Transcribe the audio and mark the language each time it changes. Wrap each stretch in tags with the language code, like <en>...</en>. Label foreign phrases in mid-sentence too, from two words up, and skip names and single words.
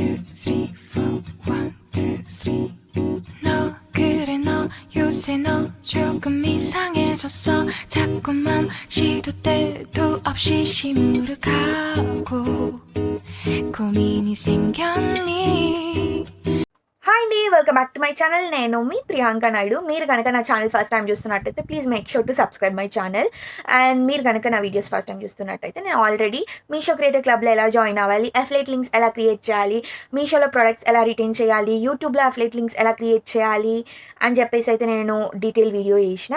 <en>three, four, 1, 2, 3.</en> <ko>너 그래 너 요새 너 조금 이상해졌어. 자꾸만 시도 때도 없이 시무룩하고 고민이 생겼니.</ko> <te>హాయ్ అండి,</te> <en>welcome back to my channel.</en> <te>నేను మీ ప్రియాంక నాయుడు. మీరు కనుక నా ఛానల్</te> <en>first time</en> <te>చూస్తున్నట్టయితే</te> <en>please make sure to subscribe my channel.</en> <te>అండ్ మీరు కనుక నా వీడియోస్</te> <en>first time</en> <te>చూస్తున్నట్టయితే నేను ఆల్రెడీ మీషో క్రియేటర్ క్లబ్లో ఎలా జాయిన్ అవ్వాలి,</te> <en>affiliate links</en> <te>ఎలా క్రియేట్ చేయాలి, మీషోలో ప్రొడక్ట్స్ ఎలా రిటైన్ చేయాలి, యూట్యూబ్లో</te> <en>affiliate links</en> <te>ఎలా క్రియేట్ చేయాలి అని చెప్పేసి అయితే నేను</te> <en>detail video</en> <te>చేసిన.</te>